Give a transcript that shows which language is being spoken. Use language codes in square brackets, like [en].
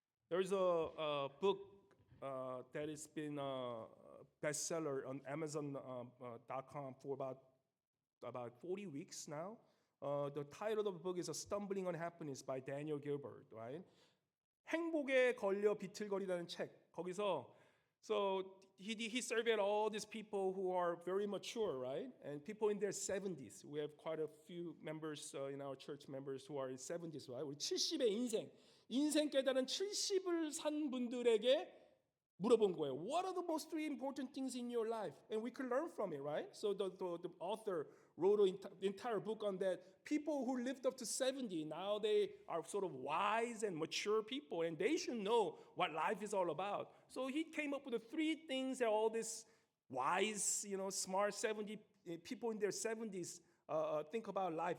[en] There's a book that has been a bestseller on Amazon.com for about 40 weeks now. The title of the book is Stumbling on Happiness by Daniel Gilbert, right? [ko] 행복에 걸려 비틀거리다는 책. 거기서 [en] so he surveyed all these people who are very mature, right? And people in their 70s. We have quite a few members in our church members who are in 70s, right? [ko] 우리 70의 인생 깨달은 70을 산 분들에게 물어본 거예요. [en] What are the most three important things in your life? And we could learn from it, right? So the author wrote an entire book on that. People who lived up to 70, now they are sort of wise and mature people, and they should know what life is all about. So he came up with the three things that all these wise, smart 70 people in their 70s think about life.